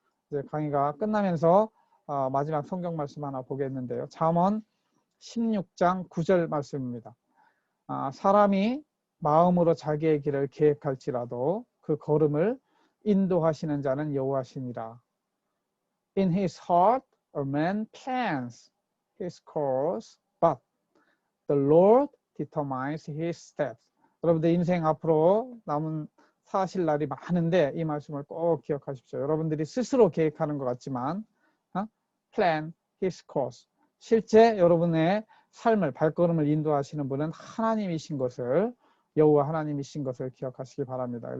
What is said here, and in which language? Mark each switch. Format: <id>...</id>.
<ko>이제 강의가 끝나면서 마지막 성경 말씀 하나 보겠는데요. 잠언 16장 9절 말씀입니다. 사람이 마음으로 자기의 길을 계획할지라도 그 걸음을 인도하시는 자는 여호와시니라.</ko> <en>In his heart a man plans his course, but the Lord determines his steps.</en> <ko>여러분들 인생 앞으로 남은 사실 날이 많은데 이 말씀을 꼭 기억하십시오. 여러분들이 스스로 계획하는 것 같지만</ko> <en>plan his course.</en> <ko>실제 여러분의 삶을 발걸음을 인도하시는 분은 하나님이신 것을 여호와 하나님이신 것을 기억하시기 바랍니다.</ko>